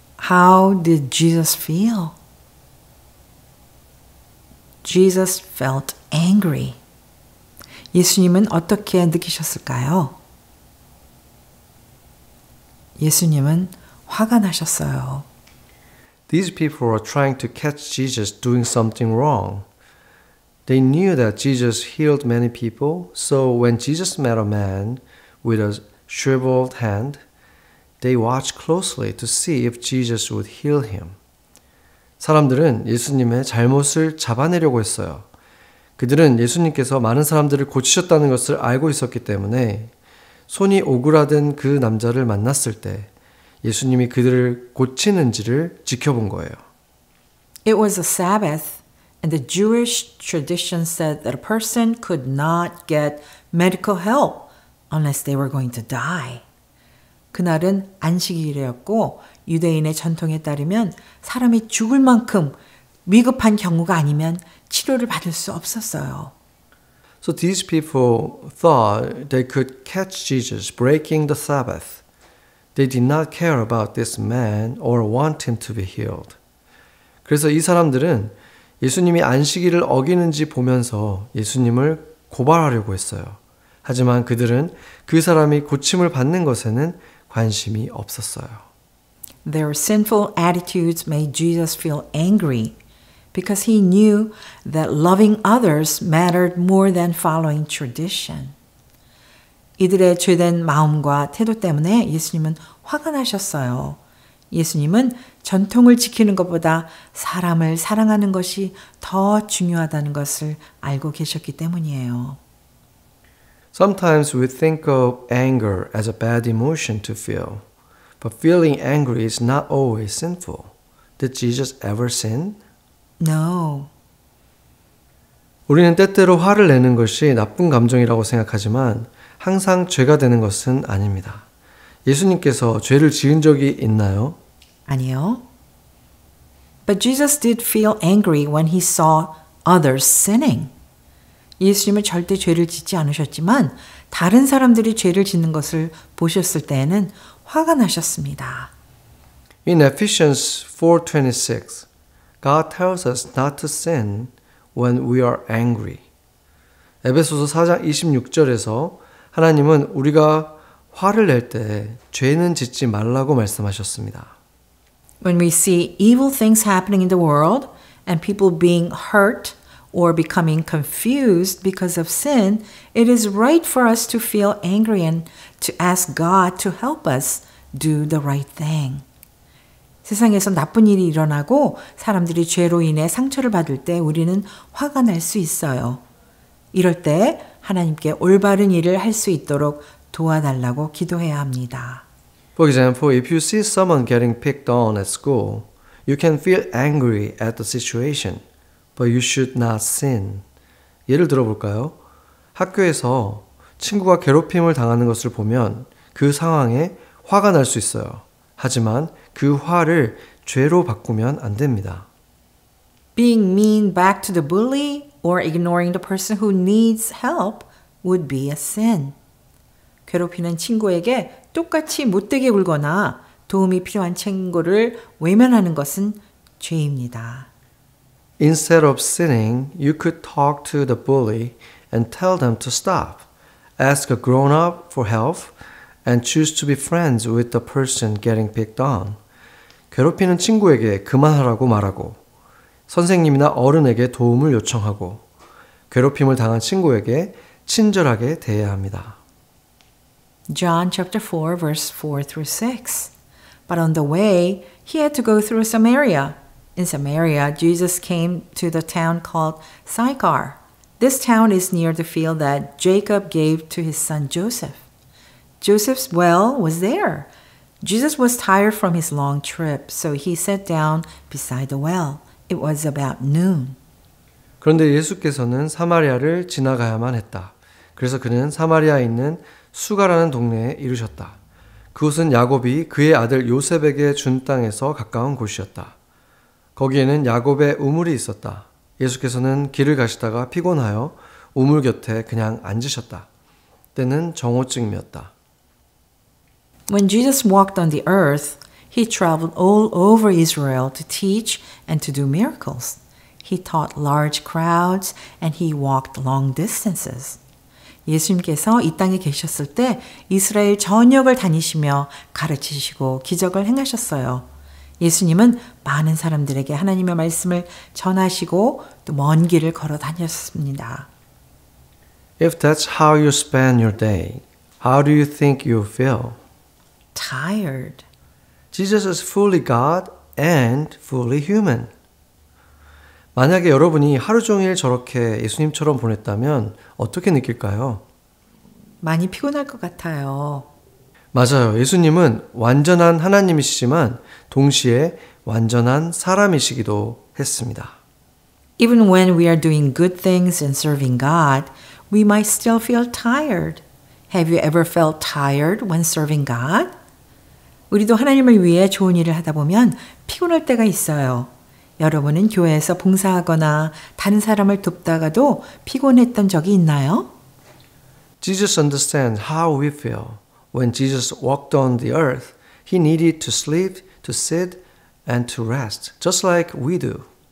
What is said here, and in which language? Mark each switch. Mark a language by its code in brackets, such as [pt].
[en] How did Jesus feel? Jesus felt angry. [ko] 예수님은 어떻게 느끼셨을까요? 예수님은 화가 나셨어요. [en] These people were trying to catch Jesus doing something wrong. They knew that Jesus healed many people, so when Jesus met a man with a shriveled hand, they watched closely to see if Jesus would heal him. [ko] 사람들은 예수님의 잘못을 잡아내려고 했어요. 그들은 예수님께서 많은 사람들을 고치셨다는 것을 알고 있었기 때문에 손이 오그라든 그 남자를 만났을 때 예수님이 그들을 고치는지를 지켜본 거예요. [en] It was a Sabbath, and the Jewish tradition said that a person could not get medical help unless they were going to die. [ko] 그날은 안식일이었고 유대인의 전통에 따르면 사람이 죽을 만큼 위급한 경우가 아니면 치료를 받을 수 없었어요. [en] So these people thought they could catch Jesus breaking the Sabbath. They did not care about this man or want him to be healed. [ko] 그래서 이 사람들은 예수님이 안식일을 어기는지 보면서 예수님을 고발하려고 했어요. 하지만 그들은 그 사람이 고침을 받는 것에는 관심이 없었어요. [en] Their sinful attitudes made Jesus feel angry because he knew that loving others mattered more than following tradition. [ko] 이들의 죄된 마음과 태도 때문에 예수님은 화가 나셨어요. 예수님은 전통을 지키는 것보다 사람을 사랑하는 것이 더 중요하다는 것을 알고 계셨기 때문이에요. [en] Sometimes we think of anger as a bad emotion to feel, but feeling angry is not always sinful. Did Jesus ever sin? No. [ko] 우리는 때때로 화를 내는 것이 나쁜 감정이라고 생각하지만 항상 죄가 되는 것은 아닙니다. 예수님께서 죄를 지은 적이 있나요? 아니요. [en] But Jesus did feel angry when he saw others sinning. [ko] 예수님은 절대 죄를 짓지 않으셨지만 다른 사람들이 죄를 짓는 것을 보셨을 때에는 화가 나셨습니다. [en] In Ephesians 4:26, God tells us not to sin when we are angry. [ko] 에베소서 4장 26절에서 하나님은 우리가 화를 낼 때 죄는 짓지 말라고 말씀하셨습니다. [en] When we see evil things happening in the world and people being hurt or becoming confused because of sin, it is right for us to feel angry and to ask God to help us do the right thing. [ko] 세상에서 나쁜 일이 일어나고 사람들이 죄로 인해 상처를 받을 때 우리는 화가 날 수 있어요. 이럴 때 하나님께 올바른 일을 할 수 있도록 도와달라고 기도해야 합니다. [en] For example, if you see someone getting picked on at school, you can feel angry at the situation, but you should not sin. [ko] 예를 들어볼까요? 학교에서 친구가 괴롭힘을 당하는 것을 보면 그 상황에 화가 날 수 있어요. 하지만 그 화를 죄로 바꾸면 안 됩니다. [en] Being mean back to the bully or ignoring the person who needs help would be a sin. [ko] 괴롭히는 친구에게 똑같이 못되게 굴거나 도움이 필요한 친구를 외면하는 것은 죄입니다. [en] Instead of sinning, you could talk to the bully and tell them to stop. Ask a grown-up for help and choose to be friends with the person getting picked on. [ko] 괴롭히는 친구에게 그만하라고 말하고 선생님이나 어른에게 도움을 요청하고 괴롭힘을 당한 친구에게 친절하게 대해야 합니다. [en] John chapter 4 verse 4 through 6. But on the way, he had to go through Samaria. In Samaria, Jesus came to the town called Sychar. This town is near the field that Jacob gave to his son Joseph. Joseph's well was there. Jesus was tired from his long trip, so he sat down beside the well. It was about noon. [ko] 그런데 예수께서는 사마리아를 지나가야만 했다. 그래서 그는 사마리아에 있는 수가라는 동네에 이르셨다. 그곳은 야곱이 그의 아들 요셉에게 준 땅에서 가까운 곳이었다. 거기에는 야곱의 우물이 있었다. 예수께서는 길을 가시다가 피곤하여 우물 곁에 그냥 앉으셨다. 때는 정오쯤이었다. [en] When Jesus walked on the earth, he traveled all over Israel to teach and to do miracles. He taught large crowds and he walked long distances. [ko] 예수님께서 이 땅에 계셨을 때 이스라엘 전역을 다니시며 가르치시고 기적을 행하셨어요. 예수님은 많은 사람들에게 하나님의 말씀을 전하시고 또 먼 길을 걸어 다녔습니다. [en] If that's how you spend your day, how do you think you feel? Tired. Jesus is fully God and fully human. [ko] 만약에 여러분이 하루 종일 저렇게 예수님처럼 보냈다면 어떻게 느낄까요? 많이 피곤할 것 같아요. 맞아요. 예수님은 완전한 하나님이시지만 동시에 완전한 사람이시기도 했습니다. [en] Even when we are doing good things and serving God, we might still feel tired. Have you ever felt tired when serving God? [ko] 우리도 하나님을 위해 좋은 일을 하다 보면 피곤할 때가 있어요. 여러분은 교회에서 봉사하거나 다른 사람을 돕다가도 피곤했던 적이 있나요? [en] Jesus understands how we feel. When Jesus walked on the earth, he needed to sleep, to sit, and to rest, just like we do.